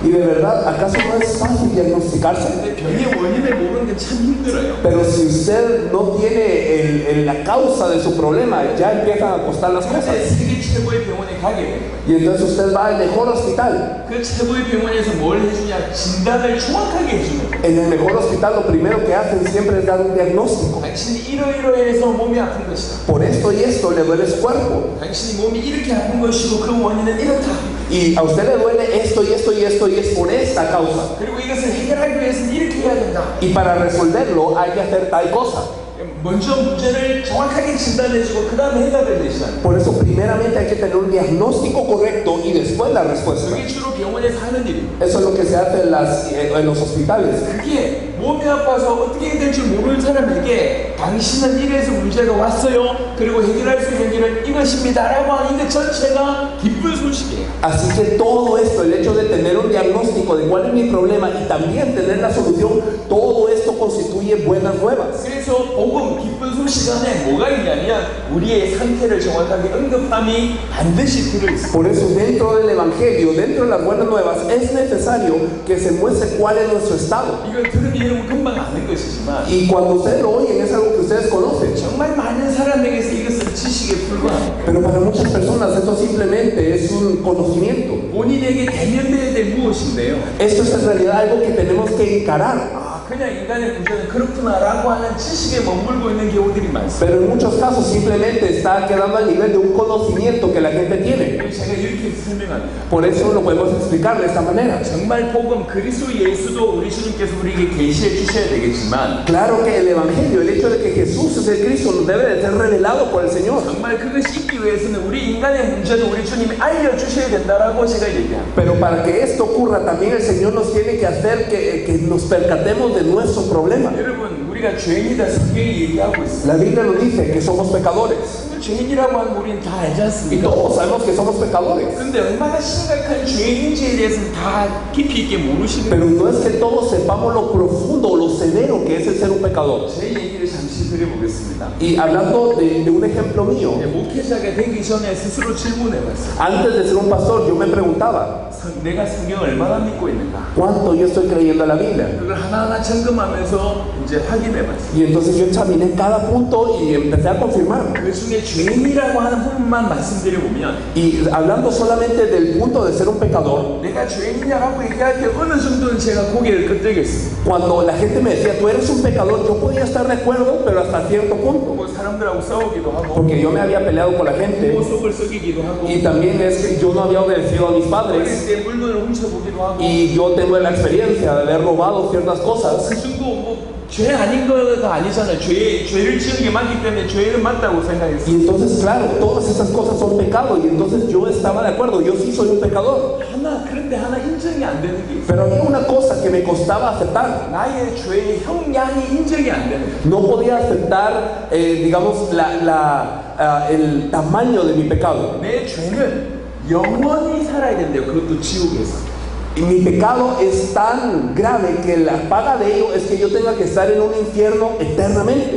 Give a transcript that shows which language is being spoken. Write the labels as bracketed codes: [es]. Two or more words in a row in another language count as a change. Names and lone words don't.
[es] Y de verdad, ¿acaso no es fácil diagnosticarse? [ko] 근데 병의 원인을 모르는 게 참 힘들어요. [es] Pero si usted no tiene la causa de su problema, ya empiezan a costar las [ko] 그런데 [es] cosas. [ko] 세계 최고의 병원에 가게 돼요. [es] Y entonces usted va al mejor hospital. [ko] 그 최고의 병원에서 뭘 해주냐? 진단을 정확하게 해주는 거예요. [es] En el mejor hospital lo primero que hacen siempre es dar un diagnóstico. [ko] 당신이 이러이러해서 몸이 아픈 것이다. [es] Por esto y esto le duele su cuerpo. [ko] 당신이 몸이 이렇게 아픈 것이고 그 원인은 이렇다. [es] Y a usted le duele esto y esto y esto y es por esta causa. [ko] 그리고 이것을 해결하기 위해서는 이렇게 해야 된다. [es] Y para resolverlo hay que hacer tal cosa. [ko] 먼저 문제를 정확하게 진단해주고 그 다음에 해답을 내시는. [es] Por eso primeramente hay que tener un diagnóstico correcto y después la respuesta. [ko] 그게 주로 병원에서 하는 일입니다. [es] Eso es lo que se hace en los hospitales. [ko] 그게 몸이 아파서 어떻게 해야 될지 모르는 사람에게 당신은 이래서 문제가 왔어요. 그리고 해결할 수 있는 길은 이것입니다. 라고 하는 것 전체가 기쁜 소식이에요. [es] Así que todo esto, el hecho de tener un diagnóstico de cuál es mi problema y también tener la solución, todo esto constituye buenas nuevas. [ko] 그래서 복음 기쁜 소식 안에 뭐가 있냐면 우리의 상태를 정확하게 언급함이 반드시 들어있어요. [es] Por eso dentro del Evangelio, dentro de las buenas nuevas, es necesario que se muestre cuál es nuestro estado. [ko] 이건 들으면 여러분 금방 아는 것이지만 [es] Y cuando ustedes lo oyen es algo que ustedes conocen. [ko] 정말 많은 사람에게서 이것은 지식에 불과합니다. [es] Pero para muchas personas esto simplemente es un conocimiento. [ko] 본인에게 대면돼야 될 무엇인데요. [es] Esto es en realidad algo que tenemos que encarar. [ko] 그냥 인간의 문제는 그렇구나라고 하는 지식에 머물고 있는 경우들이 많습니다. [es] Pero en muchos casos simplemente está quedando al nivel de un conocimiento que la gente tiene. [ko] 제가 이렇게 설명합니다. [es] Por eso lo podemos explicar de esta manera. [ko] 정말 복음 그리스도 예수도 우리 주님께서 우리에게 계시해 주셔야 되겠지만 [es] Claro que el Evangelio, el hecho de que Jesús es el Cristo, nos debe de ser revelado por el Señor. [ko] 정말 그것이 있기 위해서는 우리 인간의 문제도 우리 주님이 알려주셔야 된다라고 제가 얘기합니다. [es] Pero para que esto ocurra, también el Señor nos tiene que hacer que nos percatemos de nuestro problema. [ko] 여러분 우리가 죄인이다 성경이 얘기하고 있어요. [es] La Biblia nos dice que somos pecadores. [ko] 죄인이라고 하는 거 우리는 다 알지 [es] Y [ko] 않습니까? [es] todos sabemos que somos pecadores. [ko] 근데 얼마나 심각한 죄인인지에 대해서는 다 깊이 있게 모르시는 [es] Pero no es que todos sepamos lo profundo o lo severo que es el ser un pecador. [ko] 제 얘기를 잠시 드려보겠습니다. [es] Y hablando de un ejemplo mío, [ko] 목회자가 되기 전에 스스로 질문해봤어요. [es] antes de ser un pastor yo me preguntaba, [ko] 내가 성경을 얼마나 믿고 있는가? [es] ¿cuánto yo estoy creyendo en la Biblia? [ko] 그걸 하나하나 점검하면서 이제 확인해봤어요. [es] Y entonces yo examiné cada punto y empecé a confirmar. [ko] 그 중에 죄인이라고 하는 부분만 말씀드려보면 [es] Y hablando solamente del punto de ser un pecador, [ko] 내가 죄인이냐라고 얘기할 때 어느 정도는 제가 고개를 끄덕였어요. [es] cuando la gente me decía, tú eres un pecador, yo podía estar de acuerdo, pero hasta cierto punto. [ko] 뭐 사람들하고 싸우기도 하고 [es] Porque yo me había peleado con la gente [ko] 뭐 속을 썩이기도 하고 [es] y también es que yo no había obedecido a mis [ko] 어릴 [es] padres [ko] 때 물건을 훔쳐보기도 하고 [es] y yo tengo la experiencia de haber robado ciertas cosas. [ko] 그 정도 뭐 죄 아닌 거가 아니잖아요. 죄를 지은 게 맞기 때문에 죄는 맞다고 생각했어요. [es] Y entonces, claro, todas esas cosas son pecado y entonces yo estaba de acuerdo, yo sí soy un pecador. [ko] 그런데 하나 인정이 안 되는 게 있어요. [es] Pero había una cosa que me costaba aceptar. [ko] 나의 죄의 형량이 인정이 안 되는 거예요. [es] No podía aceptar, digamos, el tamaño de mi pecado. [ko] 내 죄는 영원히 살아야 된대요. 그것도 지옥에서. [es] Y mi pecado es tan grave que la paga de ello es que yo tenga que estar en un infierno eternamente.